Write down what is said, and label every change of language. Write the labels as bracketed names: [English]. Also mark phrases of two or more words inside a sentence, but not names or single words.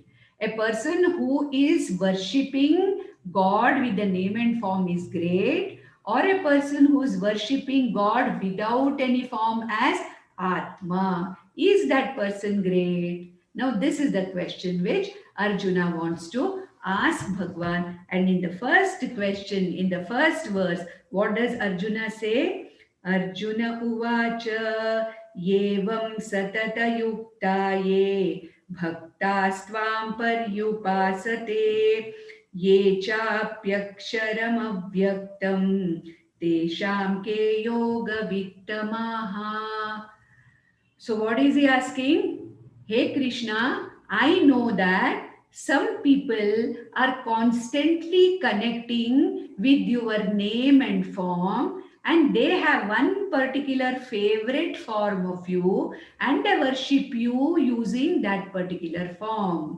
[English] A person who is worshipping God with the name and form is great, or a person who is worshipping God without any form as Atma. Is that person great? Now this is the question which Arjuna wants to ask Bhagwan. And in the first question, in the first verse, what does Arjuna say? [Sanskrit] अर्जुन उवाच एवं सतत-युक्ता ये भक्तास् त्वां पर्युपासते ये चाप्य् अक्षरम् अव्यक्तं तेषां के योग-वित्तमाः. [English] So what is he asking? Hey Krishna, I know that some people are constantly connecting with your name and form, and they have one particular favorite form of you, and they worship you using that particular form.